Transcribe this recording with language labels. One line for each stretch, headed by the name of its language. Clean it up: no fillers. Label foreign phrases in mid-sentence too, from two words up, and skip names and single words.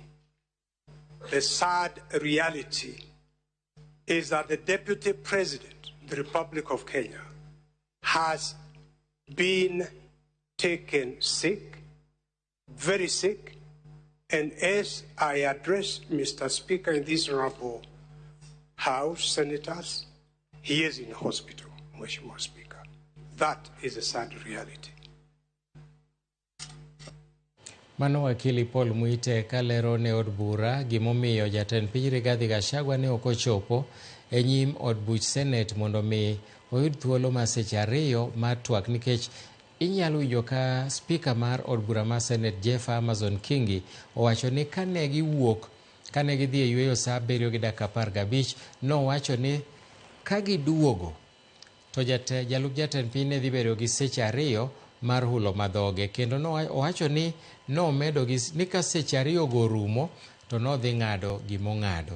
English: The sad reality is that the Deputy President of the Republic of Kenya has been taken sick, very sick, and as I address Mr. Speaker in this honorable House, senators, he is in hospital, Mheshimiwa Speaker. That is a sad reality.
Luo (Kenya and Tanzania): Mano wakili Paul Mwite kalero ne od bura gimomiyo jatend piny Rigathi Gachagua ne ok ochopo e nyim od buch Senet mondo mi oyud thuolo mar seche 2 mar twak, nikech inyalo winjo ka spika mar od bura mar Senet Jeff Amazon Kingi owacho ni kane gidhi e yueyo saa 7:15 nowacho ni ka giduogo to jalup jatend piny ne dhi bedo gi seche 2 mar hulo madhoge, kendo owacho ni nomedo ni ka seche 2 go rumo to nodhi ng'ado gimong'ado.